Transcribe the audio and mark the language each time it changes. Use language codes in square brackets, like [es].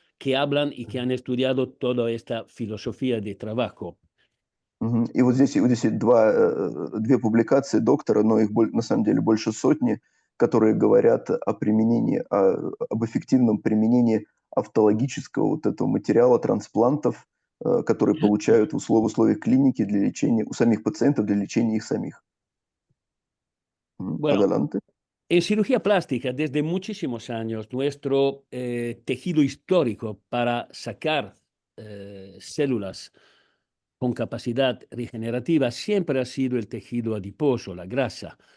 [es] que hablan y que han estudiado toda esta filosofía de trabajo. [ru] И вот здесь две публикации доктора, но их на самом деле больше сотни, которые говорят о применении, об эффективном применении автологического вот этого материала трансплантов, которые получают в условиях клиники для лечения у самих пациентов, для лечения их самих. [es] Bueno, Adelante. en cirugía plástica, desde muchísimos años, nuestro tejido histórico para sacar células con capacidad regenerativa siempre ha sido el tejido adiposo, la grasa.